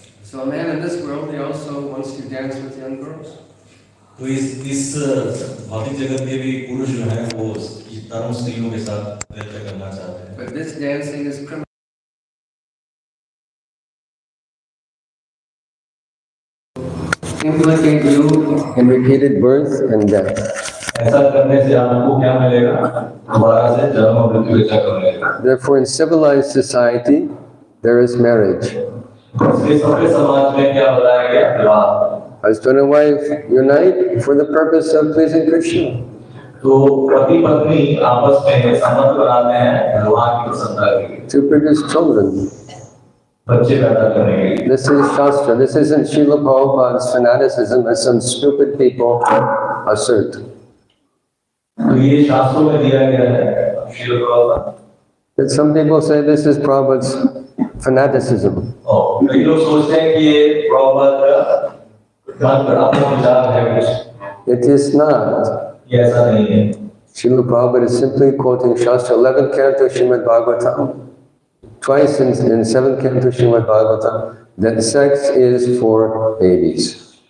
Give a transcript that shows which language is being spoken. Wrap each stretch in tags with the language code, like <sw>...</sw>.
<en>So a man in this world, he also wants to dance with young girls.</en> <hi>तो इस भौतिक जगत में भी पुरुष जो है वो तरुण स्त्रियों के साथ नृत्य करना चाहते हैं।</hi> <en>But this dancing is criminal. Implicate you in repeated birth and death.</en> <hi>ऐसा करने से आपको क्या मिलेगा? दोबारा से जन्म और मृत्यु का चक्र मिलेगा।</hi> <en>Therefore, in civilized society, there is marriage.</en> <hi>इसलिए सभ्य समाज में क्या बताया गया? विवाह।</hi> <en>Husband and wife unite for the purpose of pleasing Krishna.</en> <hi>तो पति पत्नी आपस में संबंध बनाते हैं भगवान की प्रसन्नता के लिए।</hi> <en>To produce children.</en> <hi>बच्चे पैदा करने के लिए।</hi> <en>This is Shastra. This isn't Srila Prabhupada's fanaticism as some stupid people assert.</en> <hi>तो ये शास्त्रों में दिया गया है Srila Prabhupada.</hi> <en>But some people say this is Prabhupada's fanaticism.</en> <hi>कई लोग सोचते हैं कि ये प्रभुपाद का अपना विचार है कुछ।</hi> <en>It is not.</en> <hi>ये ऐसा नहीं है।</hi> <en>Srila Prabhupada is simply quoting Shastra, 11th canto Srimad Bhagavatam, twice in 7th canto Srimad Bhagavatam, that sex is for babies.</en>